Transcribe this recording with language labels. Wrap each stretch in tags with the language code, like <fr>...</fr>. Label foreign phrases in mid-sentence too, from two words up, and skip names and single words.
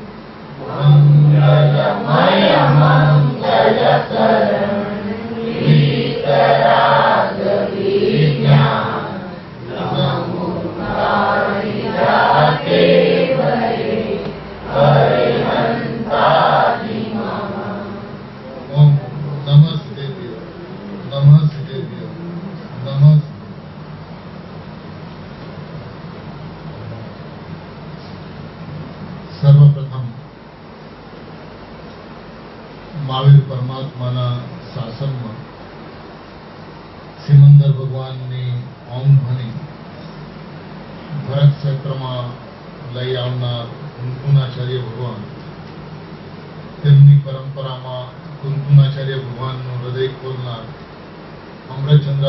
<sa>मङ्गलमयमङ्गलकरं वीतरागविज्ञानं नमो कारिदाते वरे हरिहन्तादिमः ओम नमस्ते नमस्ते नमस्ते।</sa> <gu>સર્વપ્રથમ મહાવીર પરમાત્માના शासનમાં સિમંદર ભગવાનની ઓમ ધ્વનિ ભરત ક્ષેત્રમાં લઈ આવનાર કુંકુનાચાર્ય ભગવાન, તેમની પરંપરામાં કુંકુનાચાર્ય ભગવાનનું હૃદય ખોલનાર અમૃતચંદ્ર</gu>